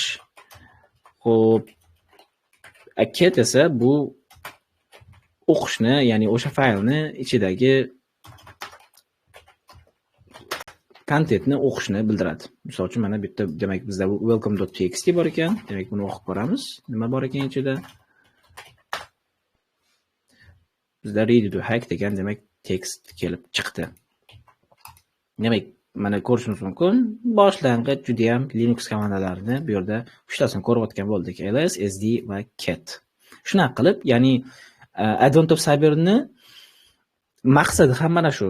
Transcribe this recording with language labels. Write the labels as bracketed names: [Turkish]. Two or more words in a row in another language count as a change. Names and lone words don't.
[Uzbek] Xo'p, cat esa bu o'qishni, ya'ni o'sha faylni ichidagi kontentni o'qishni bildiradi. Misol uchun mana bu yerda demak bizda welcome.txt bor ekan. Demak buni o'qib ko'ramiz. Nima bor ekan ichida? Bizda [English] ready to hack [Uzbek] degan demak tekst kelib chiqdi. Demak, mana ko'rishimiz mumkin. Boshlang'ich juda ham Linux komandalarini bu yerda uchtasini ko'rayotgan bo'ldik. ls, sd va cat. Shunaqa qilib, ya'ni Advent of Cyber'ni maqsadi ham mana shu.